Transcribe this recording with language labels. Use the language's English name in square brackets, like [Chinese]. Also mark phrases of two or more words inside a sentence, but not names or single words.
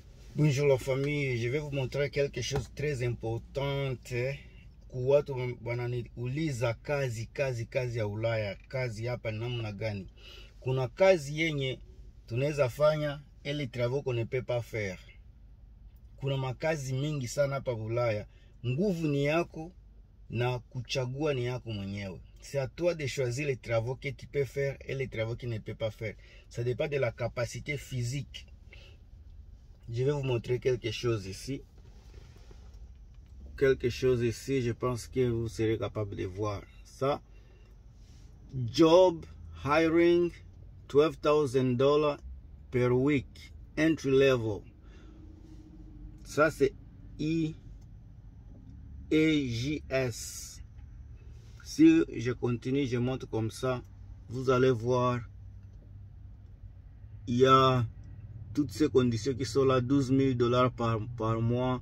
[French] Bonjour la famille, je vais vous montrer quelque chose de très important. [Swahili] Watu wananiuliza kazi ya Ulaya, kazi hapa namna gani? Kuna kazi yenye tunaweza fanya ili [French] travaux qu'on ne peut pas faire. [Swahili] Kuna makazi mingi sana hapa Ulaya. Nguvu ni yako na kuchagua ni yako mwenyewe. [French] C'est à toi de choisir les travaux que tu peux faire et les travaux que tu ne peux pas faire. Ça dépend de la capacité physique. Je vais vous montrer quelque chose ici. Je pense que vous serez capable de voir ça. [English] Job hiring $12,000 per week, entry level. [French] Ça c'est IEJS. Si je continue, je monte comme ça, vous allez voir, il y a toutes ces conditions qui sont là, $12,000 par mois.